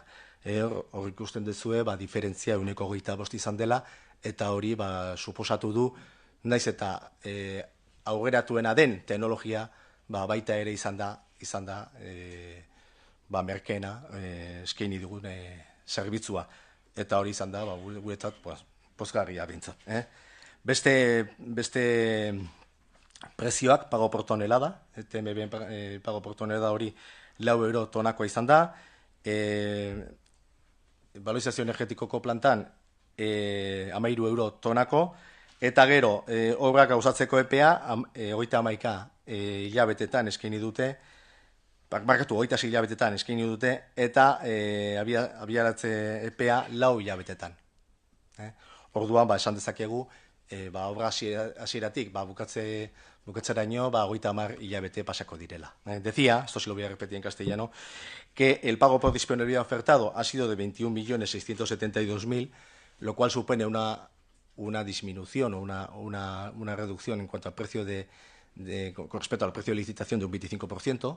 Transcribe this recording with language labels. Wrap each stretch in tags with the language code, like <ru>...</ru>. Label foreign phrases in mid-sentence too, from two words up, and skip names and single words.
<eu>Hor ikusten duzue, diferentzia 125 izan dela, eta hori suposatu du, naiz eta aurreratuena den teknologia, baita ere izan da merkeena eskaini dugun zerbitzua, eta hori izan da guretzat pozgarria bintzat. Beste prezioak</eu> <es>pago por tonelada,</es> <eu>TMB</eu> <es>pago por tonelada</es> <eu>hori 4 euro tonakoa izan da, valorizazio energetikoko plantan 13 euro tonako, eta gero obrak gauzatzeko epea 31 hilabetetan eskaini dute, 26 hilabetetan eskaini dute, eta abiaratze epea 4 hilabetetan. Orduan, esan dezakegu, obra hasieratik bukatzeraino 30 hilabete pasako direla.</eu> <es>Decía, esto se lo voy a repetir en castellano, que el pago por disponibilidad ofertado ha sido de 21.672.000, lo cual supone una una disminución o una reducción en cuanto al precio con respecto al precio de licitación de un 25%.</es>